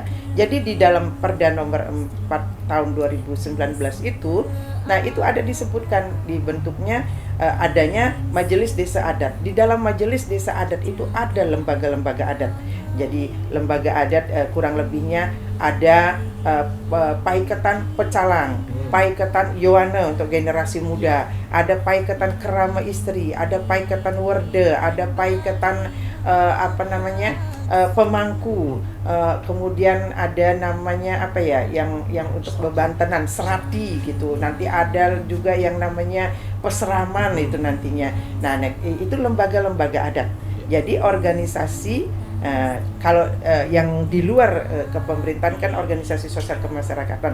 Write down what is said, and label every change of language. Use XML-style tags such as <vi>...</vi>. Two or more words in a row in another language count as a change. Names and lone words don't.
<id>Jadi di dalam Perda nomor 4 tahun 2019 itu, nah itu ada disebutkan dibentuknya adanya Majelis Desa Adat. Di dalam Majelis Desa Adat itu ada lembaga-lembaga adat. Jadi lembaga adat kurang lebihnya ada Paiketan Pecalang, Paiketan Yowana untuk generasi muda, ada Paiketan Kerama Istri, ada Paiketan Werde, ada Paiketan Pemangku, kemudian ada namanya yang untuk bebantenan Serati gitu. Nanti ada juga yang namanya Peseraman itu nantinya. Nah, itu lembaga-lembaga adat. Jadi organisasi yang di luar kepemerintahan kan organisasi sosial kemasyarakatan.</id>